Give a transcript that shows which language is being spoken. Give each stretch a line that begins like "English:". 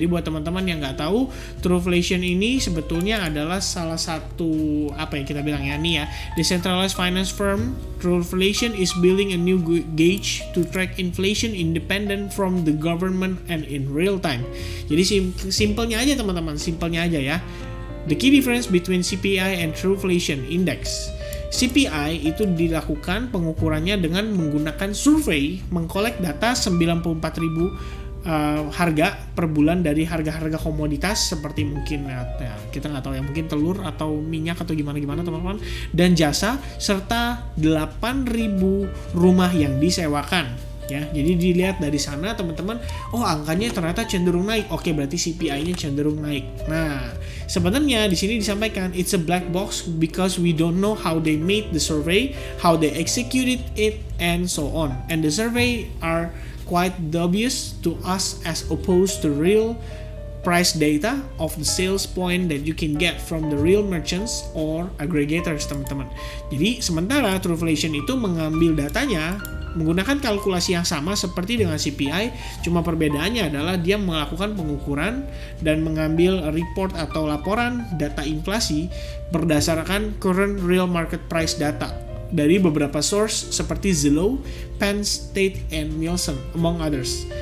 Indonesian: Jadi buat teman-teman yang nggak tahu, Trueflation ini sebetulnya adalah salah satu apa yang kita bilang ya nih ya,
English: decentralized finance firm. Trueflation is building a new gauge to track inflation independent from the government and in real time.
Indonesian: Jadi simpelnya aja teman-teman, simpelnya aja ya.
English: The key difference between CPI and Trueflation Index.
Indonesian: CPI itu dilakukan pengukurannya dengan menggunakan survei, mengkolek data 94.000 harga per bulan dari harga-harga komoditas seperti mungkin ya, kita nggak tahu ya, mungkin telur atau minyak atau gimana teman-teman, dan jasa, serta 8.000 rumah yang disewakan. Ya, jadi dilihat dari sana teman-teman, angkanya ternyata cenderung naik. Oke, berarti CPI-nya cenderung naik. Nah, sebenarnya di sini disampaikan
English: it's a black box because we don't know how they made the survey, how they executed it, and so on. And the survey are quite dubious to us as opposed to real price data of the sales point that you can get from the real merchants or aggregators
Indonesian: teman-teman. Jadi sementara Trueflation itu mengambil datanya menggunakan kalkulasi yang sama seperti dengan CPI, cuma perbedaannya adalah dia melakukan pengukuran dan mengambil report atau laporan data inflasi berdasarkan
English: current real market price data
Indonesian: dari beberapa source seperti Zillow, Penn State, and Nielsen,
English: among others.